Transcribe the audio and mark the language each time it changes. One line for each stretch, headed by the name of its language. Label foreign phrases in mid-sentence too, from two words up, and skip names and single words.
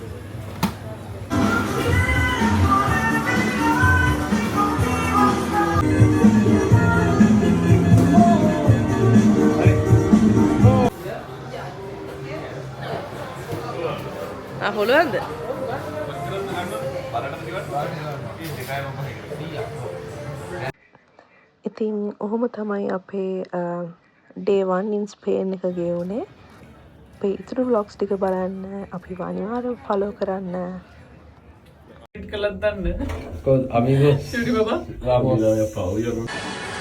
Sinhala: පුළුවන්ද? ඉතින් ඔහොම තමයි අපේ
English: day 1 in Spain
Sinhala: එක ගෙවුනේ. අපේ ඉතුරු vlogs ටික බලන්න අපි අනිවාර්යයෙන් follow කරන්න.
Spanish: Con amigos. Sí, papá. Vamos.